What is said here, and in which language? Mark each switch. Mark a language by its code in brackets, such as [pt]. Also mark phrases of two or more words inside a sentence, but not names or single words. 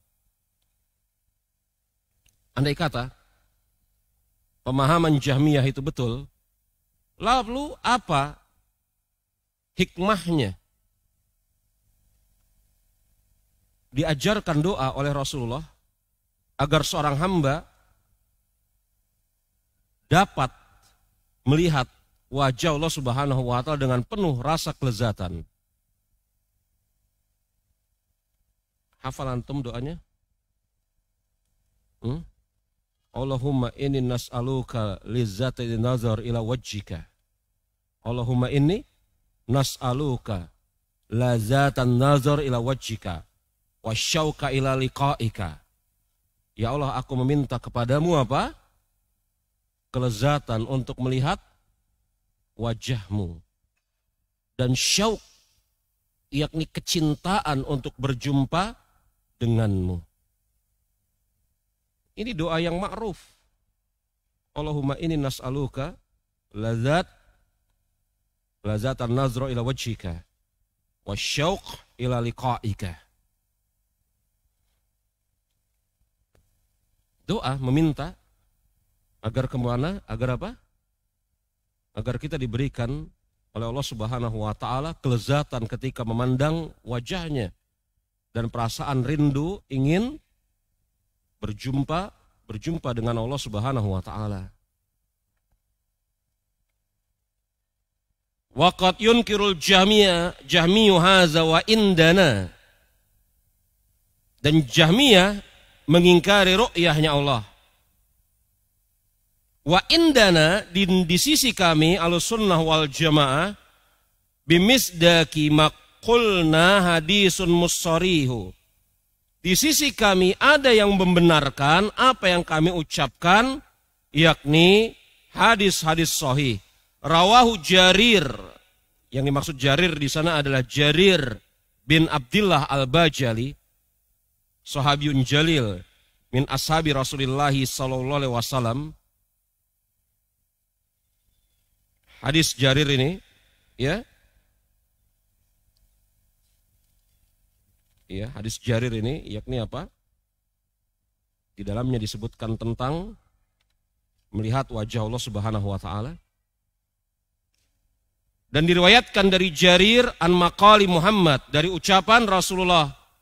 [id] Andai kata pemahaman Jahmiyah itu betul, lalu apa hikmahnya diajarkan doa oleh Rasulullah agar seorang hamba dapat melihat wajah Allah [ar] سبحانه وتعالى [id] dengan penuh rasa kelezatan? Hafal antum doanya? [ar] اللهم إني نسألك لذة نظر إلى وجهك. اللهم إني نسألك لذة نظر إلى وجهك وشوقا إلى لقائك. [id] Ya Allah, aku meminta kepadamu apa? Kelezatan untuk melihat wajahmu. Dan syauk, yakni kecintaan untuk berjumpa denganmu. Ini doa yang ma'ruf. [ar] اللهم إني نسألك لذة نظر إلى وجهك وشوقا إلى لقائك. [id] Doa meminta agar kemana? Agar apa? Agar kita diberikan oleh Allah [ar] سبحانه وتعالى [id] kelezatan ketika memandang wajahnya dan perasaan rindu ingin berjumpa dengan Allah [ar] سبحانه وتعالى. وقد ينكر الجهمي هذا وعندنا. [id] Dan Jahmiyah mengingkari ru'yahnya Allah. [ar] وعندنا, [id] di sisi kami Ahlussunnah wal Jamaah, [ar] بمصداق ما قلنا حديث مصرح. [id] Di sisi kami ada yang membenarkan apa yang kami ucapkan, yakni hadis-hadis sahih. Rawahu Jarir. Yang dimaksud Jarir di sana adalah Jarir bin Abdullah Al-Bajali, [ar] صحابي جليل من أصحاب رسول الله صلى الله عليه وسلم. [id] Hadis Jarir ini, ya. Ya, hadis Jarir ini yakni apa? Di dalamnya disebutkan tentang melihat wajah Allah [ar] سبحانه وتعالى. [id] Dan diriwayatkan dari Jarir [ar] عن مقال محمد, [id] dari ucapan Rasulullah.